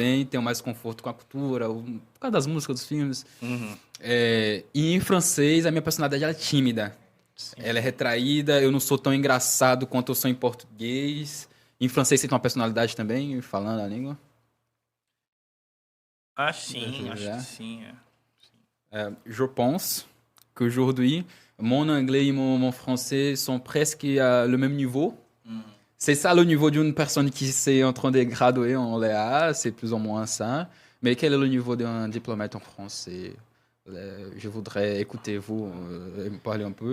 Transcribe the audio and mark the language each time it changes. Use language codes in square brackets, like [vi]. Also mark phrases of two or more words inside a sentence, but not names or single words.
[pt] também, tenho mais conforto com a cultura, por causa das músicas, dos filmes. Uhum. E em francês a minha personalidade ela é tímida. Sim. Ela é retraída, eu não sou tão engraçado quanto eu sou em português. Em francês você tem uma personalidade também, falando a língua? Acho que sim. É. [fr] Je pense qu'aujourd'hui, mon anglais et mon français sont presque à le même niveau. Uhum. C'est ça le niveau d'une personne qui s'est en train de graduer en Léa, c'est plus ou moins ça. Mais quel est le niveau d'un diplomate en français? Je voudrais écouter vous et me parler un peu.